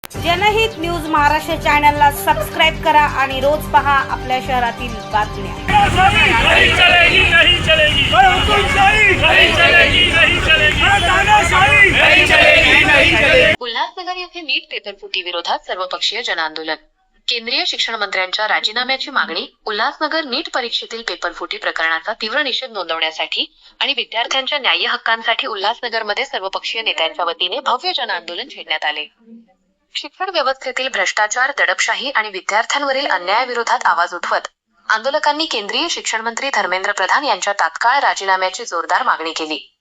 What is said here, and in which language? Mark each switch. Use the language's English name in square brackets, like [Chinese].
[Marathi] जनहित न्यूज महाराष्ट्र चॅनलला सबस्क्राइब करा आणि रोज पहा आपल्या शहरातील बातम्या। [Hindi] नहीं चलेगी, नहीं चलेगी, हुकुमशाही नहीं चलेगी, नहीं चलेगी, तानाशाही नहीं चलेगी, नहीं चलेगी। [Marathi] उल्हासनगर येथे नीट पेपरफुटी विरोधात सर्वपक्षीय जनआंदोलन। केंद्रीय शिक्षण मंत्र्यांच्या राजीनाम्याची मागणी। उल्हासनगर नीट परीक्षेतील पेपरफुटी प्रकरणाचा तीव्र निषेध नोंदवण्यासाठी आणि विद्यार्थ्यांच्या न्याय्य हक्कांसाठी उल्हासनगरमध्ये सर्वपक्षीय नेत्यांच्या वतीने भव्य जनआंदोलन छेडण्यात आले। शिक्षण व्यवस्थेतील भ्रष्टाचार, दडपशाही आणि विद्यार्थ्यांवरील अन्यायाविरोधात आवाज उठवत आंदोलकांनी केंद्रीय शिक्षण मंत्री धर्मेंद्र प्रधान यांच्या तात्काळ राजीनाम्याची जोरदार मागणी केली।